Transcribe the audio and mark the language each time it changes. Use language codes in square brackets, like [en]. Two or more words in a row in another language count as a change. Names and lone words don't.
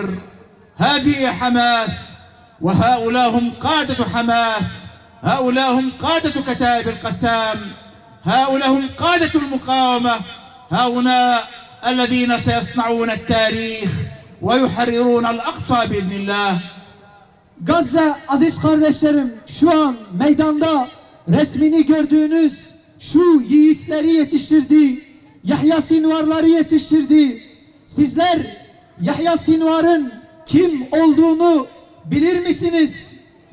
[ar] هذه حماس، وهؤلاء هم قادة حماس، هؤلاء هم قادة كتائب القسام، هؤلاء هم قادة المقاومة، هؤلاء الذين سيصنعون التاريخ ويحررون الأقصى بإذن الله. [tr] Gazze aziz kardeşlerim, şu an meydanda resmini gördüğünüz şu yiğitleri yetiştirdi, Yahya Sinvarları yetiştirdi. Sizler Yahya Sinvar'ın kim olduğunu bilir misiniz?